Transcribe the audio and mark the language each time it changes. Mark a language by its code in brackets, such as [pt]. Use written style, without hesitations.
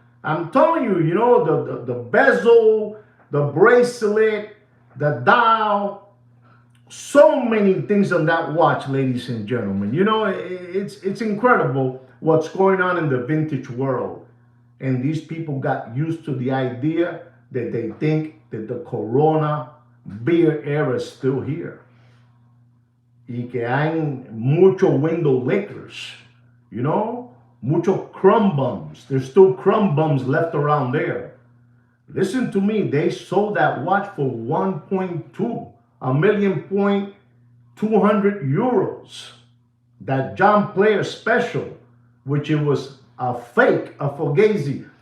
[en] I'm telling you, the bezel, the bracelet, the dial, so many things on that watch, ladies and gentlemen. It's incredible what's going on in the vintage world. And these people got used to the idea that they think that the Corona beer era is still here. [es] Y que hay mucho [en] window lickers, [es] mucho [en] crumb bums. There's still crumb bums left around there. Listen to me, they sold that watch for 1.2 €1,200,000. That John Player Special, which it was a fake, a Fugazi.